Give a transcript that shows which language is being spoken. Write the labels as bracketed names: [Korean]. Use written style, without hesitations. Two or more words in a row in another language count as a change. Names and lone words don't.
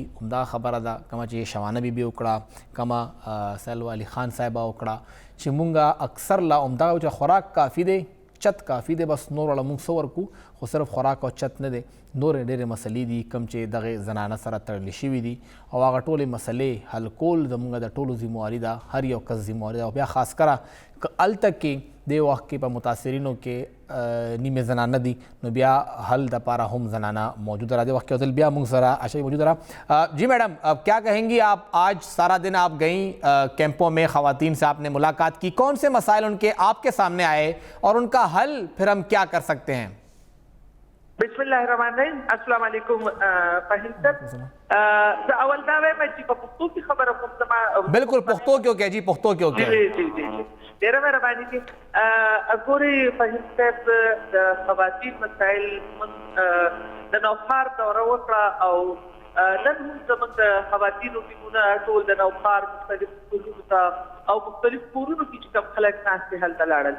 [Pashto] همدا خبره ده کومه چې شوانه بي بي وکړه, کومه سلوى علي خان صاحبه وکړه, چې مونږ اکثر لا همدغه چې خوراک کافي دی, چت کافي دی, بس نور والا مونږ څه ورکو, خو صرف خوراک او چت نه دی، نورې ډېرې مسلې دي کوم چې دغې زنانه سره تړلې شوي دي او هغه ټولې مسلې حل کول زموږ د ټولو ذمواري ده، هر یو کس ذمواري ده. او بیا خاص کره که هلته کې دې وخت کې په متاثرینو کې نیمې زنانه دي نو بیا حل دپاره هم زنانه موجوده رہا. دې وخت کې ځل بیا موږ سره عشائی موجود رہا. [Urdu] جی میڈم اب کیا کہیں گی آپ؟ آج سارا دن آپ گئیں کیمپوں میں، خواتین سے آپ نے ملاقات کی، کون سے مسائل ان کے آپ کے سامنے آئے اور ان کا حل پھر ہم کیا کر سکتے ہیں؟ [Arabic] بسم الله الرحمن الرحیم. السلام علیکم فهیم صاحب. [Pashto] زه اول دا وایم چې په پښتو کې خبره کوم زما بالکل پښتو کې وکړئ جی، پښتو کې وکړئ. جی جی جی ډېره مهرباني دي. ګورئ فهیم صاحب د خواتین مسایل موږ د نوښار دوره وکړه او نن هم زموږ د خواتینو ټیمونه ټول د نوښار مختلف کورونو ته او مختلف کورونو کې چې کوم خلک ناست دي هلته لاړل.